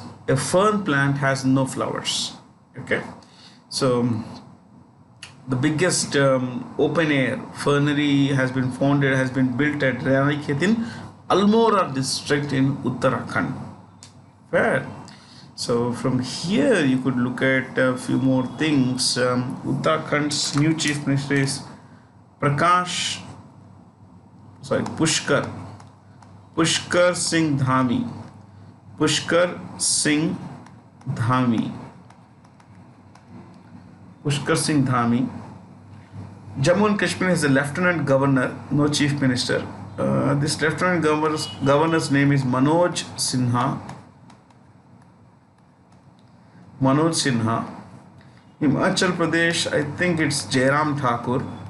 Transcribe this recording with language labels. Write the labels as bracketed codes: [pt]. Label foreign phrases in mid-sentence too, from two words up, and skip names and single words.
[en] A fern plant has no flowers. Okay, so the biggest open-air fernery has been built at Ranikhet in Almora district in Uttarakhand. Where So from here you could look at a few more things. Uttarakhand's new chief minister is Prakash, sorry, Pushkar Singh Dhami. Pushkar Singh Dhami. Pushkar Singh Dhami. Jammu and Kashmir is the lieutenant governor, no chief minister. This lieutenant governor's name is Manoj Sinha. Manoj Sinha. Himachal Pradesh, I think it's Jairam Thakur.